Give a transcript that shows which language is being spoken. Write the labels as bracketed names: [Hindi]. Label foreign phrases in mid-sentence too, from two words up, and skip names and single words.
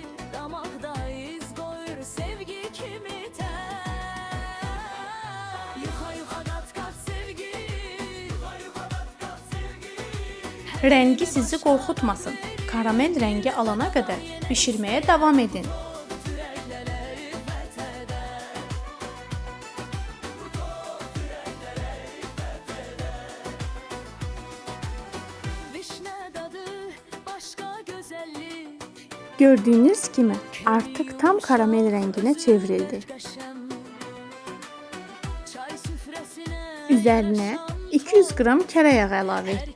[Azerbaijani] Damaqda iz qoyur sevgi kimi tər. Yuxa yuxa qat qat sevgi. Yuxa yuxa qat qat sevgi. Rəngi sizi qorxutmasın. Karamel rəngi alana qədər bişirməyə davam edin. [Turkish] Gördüğünüz kimi artık tam karamel rengine çevrildi. [Azerbaijani] Üzerine 200 gram kərə yağı əlavə etdim.